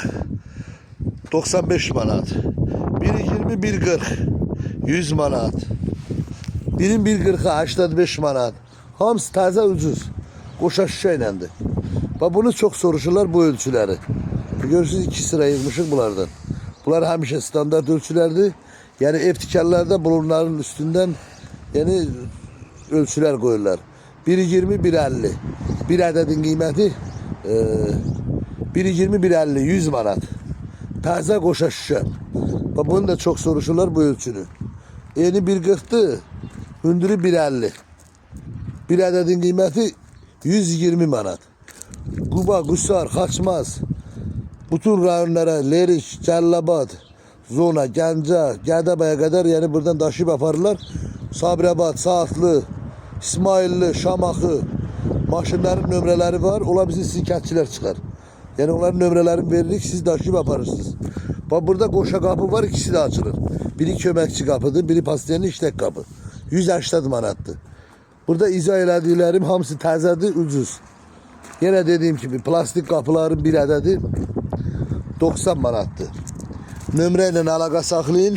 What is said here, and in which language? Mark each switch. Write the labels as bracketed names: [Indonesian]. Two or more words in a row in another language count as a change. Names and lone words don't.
[Azerbaijani] 95 manat. 1.20 1.40 100 manat. Birin 1.40'a 85 manat. Hamısı taze ucuz. Qoşa şüşəylədir. Bunu çok soruşurlar bu ölçüleri. Görürsünüz 2 sıra yığmışıq bunlardan. Bunlar həmişə standart ölçülerdir. Yani ev tikanlarda bunların üstünden yani ölçüler koyurlar. 1.20 1.50. Bir ədədin qiyməti 1.20 1.50 100 manat. Taze qoşa şüşə. Bunu da çok soruşurlar bu ölçünü. Yeni 1.40'tı. Hündürü 1.50. Bir ədədin qiyməti 120 manat. Quba, Qusar, Xaçmaz, bütün rayonlara, Lerik, Cəllabad, Zona, Gəncə, Gədəbəyə kadar yani buradan daşıyıb aparırlar. Sabirabad, Saatlı, İsmailli, Şamaxı maşınların nömrələri var. Ola bizim sizin kəndçilər çıxar. Yani onların nömrələrini veririk, siz daşıyıb aparırsınız. Burada qoşa kapı var, ikisi de açılır. Biri köməkçi kapıdır, biri pastayanın işlek kapı. 180 manattır. Burada izah elədiklərim hamısı təzədir, ucuz. [Turkish] Yine dediğim gibi plastik kapıların bir adedi 90 manattır. [Azerbaijani] Nömrəyə əlaqə saxlayın.